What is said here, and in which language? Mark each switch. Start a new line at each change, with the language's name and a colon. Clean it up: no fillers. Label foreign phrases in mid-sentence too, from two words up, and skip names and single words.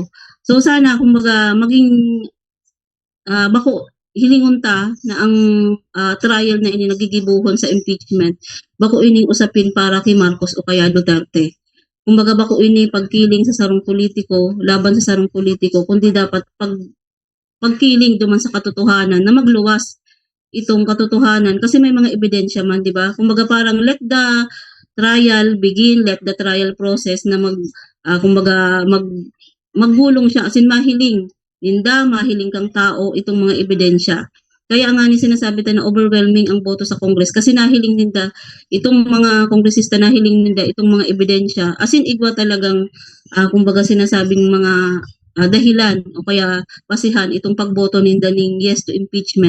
Bikol: So sana kumbaga maging bako hilingon ta na ang trial na ini nagigibuhon sa impeachment, bako ining usapin para kay Marcos o kaya Duterte. Kumbaga bako ini pagkiling sa sarong politiko, laban sa sarong politiko, kundi dapat pagkiling duman sa katotohanan na magluwas itong katotohanan kasi may mga ebidensya man, di ba? Kumbaga parang
English: let the trial begin, let the trial process
Bikol: na maggulong siya,
English: as in
Bikol: mahiling mahiling kang tao itong mga ebidensya. Kaya nga ni sinasabi tayo na overwhelming ang boto sa Congress kasi nahiling ninda itong mga kongresista, nahiling ninda itong mga ebidensya.
English: As in
Bikol: igwa talagang kumbaga sinasabing mga dahilan o kaya basihan itong pagboto ninda ning
English: yes to impeachment.